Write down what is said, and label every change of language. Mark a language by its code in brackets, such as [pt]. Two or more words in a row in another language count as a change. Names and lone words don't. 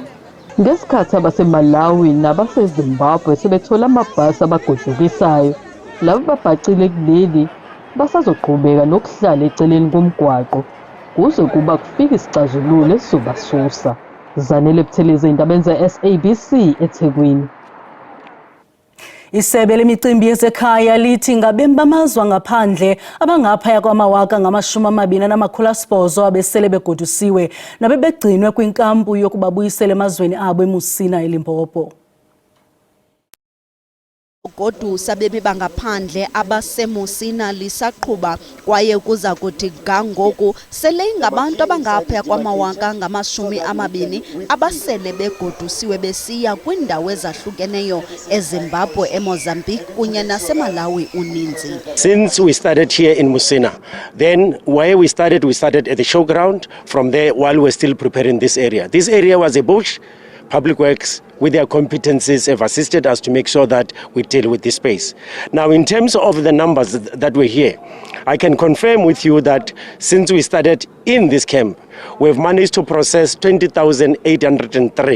[zu] Ngesikhathi abaseMalawi nabaseZimbabwe sebethola amabhasi abagodukisayo, labo babhacile kuleli basazoqhubeka nokuhlala eceleni komgwaqo kuze kuba kufika isixazululo esizobasusa. Zanele Buthelezi, indaba ze-SABC eThekwini. [xh] Isebe lemicimbi yezekhaya lithi ngabemi bamazwe ngaphandle abangaphaya kwama-20,800 abesele begodusiwe nabebegcinwe kwinkampu yokubabuyisela emazweni abo eMusina eLimpopo. Ugodusa bemi bangaphandle abaseMusina lisaqhuba kwaye kuza kuthi gangoku sele ingabantu abangaphaya kwama-20,000 abasele begodusiwe besiya kwindawo ezahlukeneyo eZimbabwe, eMozambique kunye naseMalawi uninzi. [en] Since we started here in Musina, then where we started at the showground. From there, while we're still preparing this area was a bush. Public Works, with their competencies, have assisted us to make sure that we deal with this space. Now, in terms of the numbers that were here, I can confirm with you that since we started in this camp, we've managed to process 20,803.